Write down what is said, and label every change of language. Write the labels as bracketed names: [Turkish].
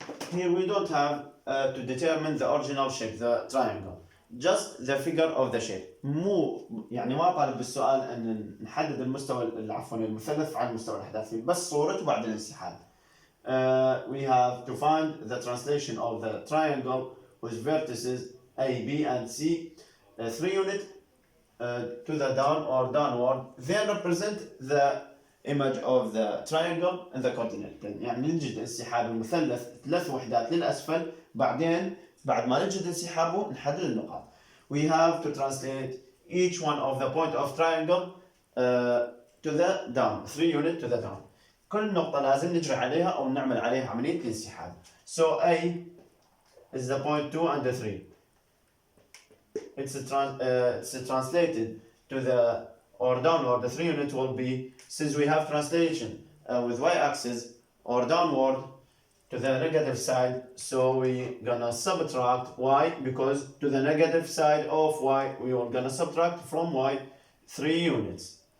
[English] Here we don't have to determine the original shape, the triangle, just the figure of the shape. [Arabic] ما طالب بالسؤال ان نحدد المستوى المثلث على المستوى الاحداثي، بس صورته بعد الانسحاب. [English] We have to find the translation of the triangle with vertices A, B, and C, 3 units to the down or downward. Then represent the image of the triangle in the coordinate plane. [Arabic] يعني نجد انسحاب المثلث 3 وحدات للأسفل، بعدين بعد ما نجد انسحابه نحدد النقاط. [English] We have to translate each one of the point of triangle to the down, 3 units to the down. [Arabic] كل نقطة لازم نجري عليها أو نعمل عليها عملية الانسحاب. [English] So A is the point 2 and 3. It's translated to the or downward. The 3 unit will be, since we have translation with y-axis, or downward to the negative side, so we gonna subtract y, because to the negative side of y we are gonna subtract from y 3 units.